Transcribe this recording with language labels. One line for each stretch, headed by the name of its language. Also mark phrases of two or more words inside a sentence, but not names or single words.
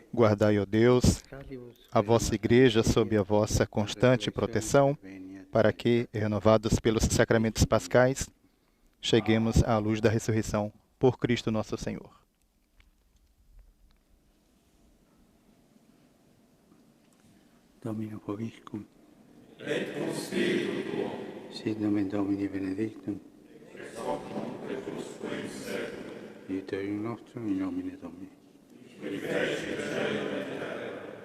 Portuguese: Guardai, ó Deus, a vossa igreja sob a vossa constante proteção, para que, renovados pelos sacramentos pascais, cheguemos à luz da ressurreição por Cristo nosso Senhor.
Latin: Domino vobiscum. Et cum spiritu tuo. Sit nomen Domini benedictum. Ex hoc nunc et usque in seculum. Aiuterium nostrum in nomine Domini. Qui fecit caelum et terra.